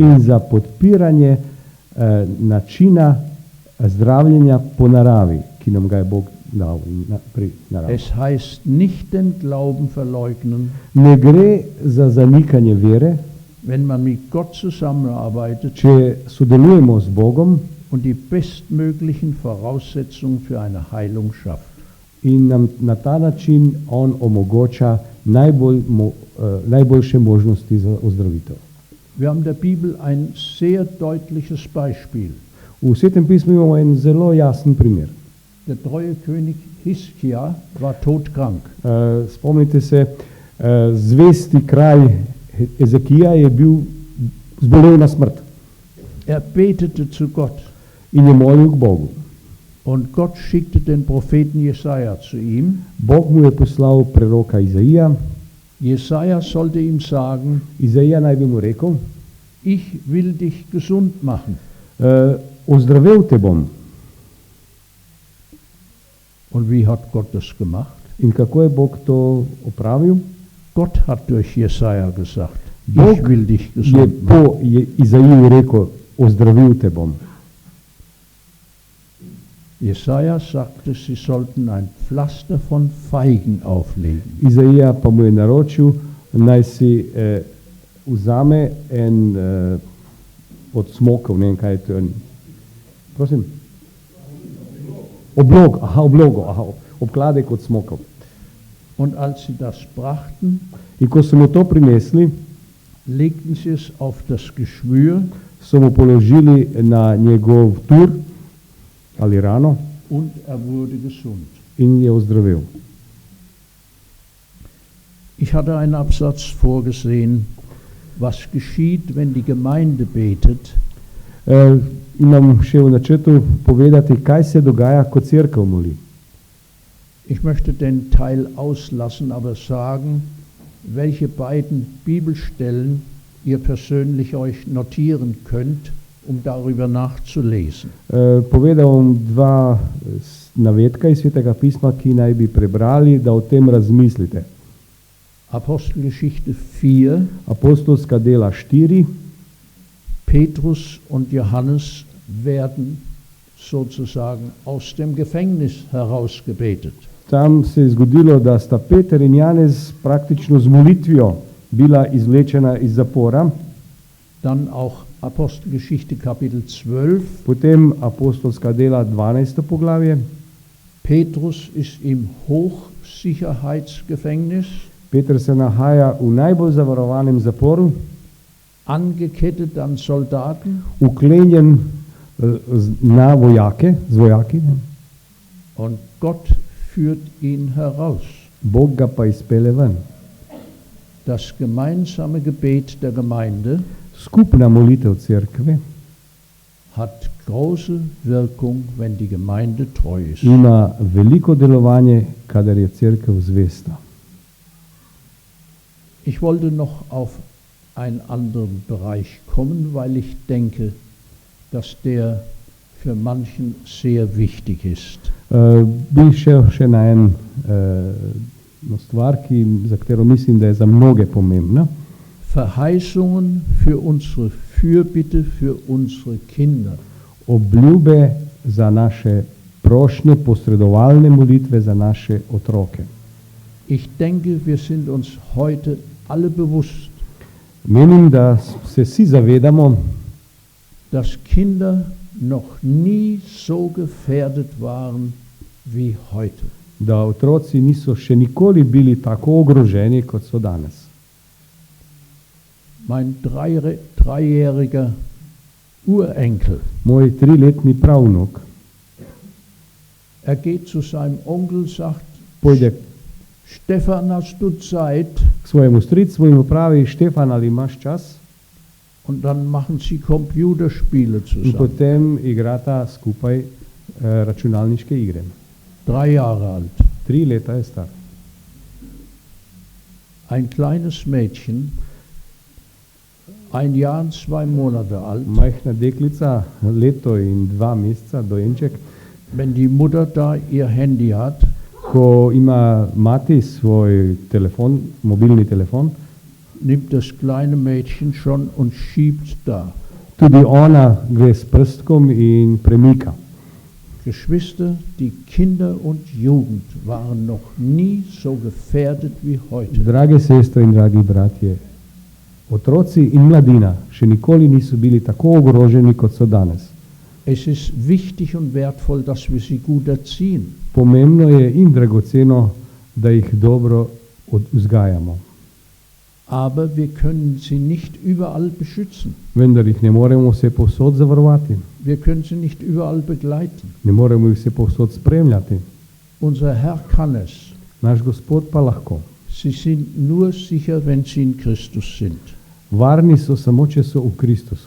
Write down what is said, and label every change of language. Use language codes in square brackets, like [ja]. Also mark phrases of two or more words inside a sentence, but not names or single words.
[sl] in [de] hat. [sl] za podpiranje načina zdravljenja po naravi, ki nam ga je Bog dal pri naravi. [de] Es heißt nicht den Glauben verleugnen, [sl] Ne gre za zanikanje vere, [de] wenn man mit Gott zusammenarbeitet [sl] če sodelujemo z Bogom [de] und die bestmöglichen Voraussetzungen für eine Heilung schafft. [sl] in nam na ta način on omogoča najboljše možnosti za ozdravitev. [de] Wir haben der Bibel ein sehr deutliches Beispiel. [sl] V Svetem pismu imamo en zelo jasen primer. [de] Der treue König Hiskia war todkrank. [sl] Spomnite se, zvesti kralj Ezekija je bil zbolel na smrt [de] Er betete zu Gott [sl] in je molil k Bogu. [de] und Gott schickte den Propheten Jesaja zu ihm. [sl] Bog mu je poslal preroka Izaija. [de] Jesaja sollte ihm sagen, [sl] Izaija naj bi mu rekel, [de] ich will dich gesund machen. [sl] ozdravel te bom. [de] Und wie hat Gott das gemacht? [sl] In kako je Bog to opravil? [de] Gott hat durch Jesaja gesagt, [sl] Bog [de] ich will dich [sl] Je [de] gesund machen. [sl] po Izaiju rekel, ozdravil te bom. [de] Jesaja sagte, sie sollten ein Pflaster von Feigen auflegen. [sl] Izaija pa mu je naročil, naj si vzame en od smokov, ne vem kaj je to. Prosim? Obkladek od smokov. [de] Und als sie das brachten, [sl] In ko so mu to prinesli, [de] legten sie es auf das Geschwür [sl] so mu položili na njegov tur ali rano [de] und er wurde gesund. [sl] in je ozdravel. [de] Ich hatte einen Absatz vorgesehen, was geschieht, wenn die Gemeinde betet, [sl] Imam še v načrtu povedati, kaj se dogaja, ko cerkev moli. [de] Ich möchte den Teil auslassen, aber sagen, welche beiden Bibelstellen ihr persönlich euch notieren könnt, um darüber nachzulesen. [sl] Povedal bom dva navedka iz Svetega pisma, ki naj bi prebrali, da o tem razmislite. [de] Apostelgeschichte 4, [sl] Apostolska dela 4, [de] Petrus und Johannes werden sozusagen aus dem Gefängnis herausgebetet. [sl] tam se je zgodilo, da sta Peter in Janez praktično z molitvijo bila izvlečena iz zapora, [de] Dann auch Apostelgeschichte Kapitel 12. [sl] potem Apostolska dela 12. poglavje, [de] Petrus ist im Hochsicherheitsgefängnis, [sl] Peter se nahaja v najbolj zavarovanem zaporu, [de] angekettet an Soldaten [sl] uklenjen na vojake, z vojaki, ne? [de] und Gott führt ihn heraus. [sl] Bog ga pa izpelje ven. [de] Das gemeinsame Gebet der Gemeinde [sl] Skupna molitev crkve [de] hat große Wirkung, wenn die Gemeinde treu ist. [sl] ima veliko delovanje, kadar je crkva zvesta. [de] Ich wollte noch auf einen anderen Bereich kommen, weil ich denke, dass der für manchen sehr wichtig ist. [sl] Bi šel še na eno stvar, za katero mislim, da je za mnoge pomembna. [de] Verheißungen für unsere Fürbitte für unsere Kinder. [sl] Obljube za naše prošnje, posredovalne molitve za naše otroke. [de] Ich denke, wir sind uns heute alle bewusst, [sl] Menim, da se vsi zavedamo, [de] dass Kinder noch nie so gefährdet waren wie heute. [sl] da otroci niso še nikoli bili tako ogroženi, kot so danes. [de] Mein dreijähriger Urenkel, [sl] Moj 3-letni pravnuk [de] geht zu seinem Onkel, sagt, [sl] pojde [de] Stefan, hast du Zeit? [sl] k svojemu stricu in mu pravi: Štefan, ali imaš čas? [de] Und dann machen sie Computerspiele [sl] In [de] zusammen. [sl] potem igrata skupaj računalniške igre. [de] 3 Jahre alt. [sl] 3 leta je star. [de] Ein kleines Mädchen, 1 Jahr und 2 Monate alt. [sl] Majhna deklica, leto in 2 meseca, dojenček. [de] Wenn die Mutter da ihr Handy hat, [sl] Ko ima mati svoj telefon, mobilni telefon, [de] nimmt das kleine Mädchen schon und schiebt da. [sl] tudi ona gre s prstkom in premika. [de] Geschwister, die Kinder und Jugend waren noch nie so gefährdet wie heute. [sl] Drage sestre in dragi bratje, otroci in mladina še nikoli niso bili tako ogroženi, kot so danes. [de] Es ist wichtig und wertvoll, dass wir sie gut erziehen. [sl] Pomembno je in dragoceno, da jih dobro vzgajamo. [de] Aber wir können sie nicht überall beschützen. [sl] Vendar jih ne moremo vse povsod zavarovati, [de] Wir können sie nicht überall begleiten. [sl] ne moremo jih vse povsod spremljati. [de] Unser Herr kann es. [sl] Naš Gospod pa lahko. [de] Sie sind nur sicher, wenn sie in Christus sind. [sl] Varni so samo, če so v Kristusu.